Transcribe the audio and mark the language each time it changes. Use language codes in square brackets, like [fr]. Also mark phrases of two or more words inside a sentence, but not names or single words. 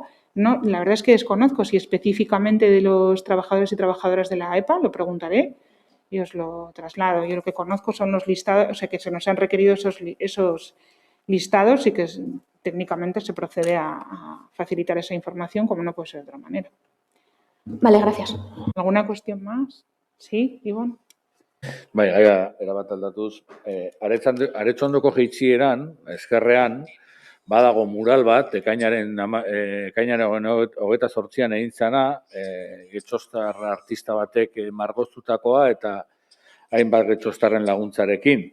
[es] No, la verdad es que desconozco si específicamente de los trabajadores y trabajadoras de la EPA, lo preguntaré y os lo traslado. Yo lo que conozco son los listados, o sea, que se nos han requerido esos listados y que técnicamente se procede a facilitar esa información como no puede ser de otra manera. Vale, gracias. ¿Alguna cuestión más? Sí, Ivonne. [eu] Bai, gaia erabat aldatuz, Aretzondoko jaitsieran, eskerrean, badago mural bat, ekainaren 28an egin zana, getxostar artista batek margoztutakoa, eta hainbat getxostarren laguntzarekin.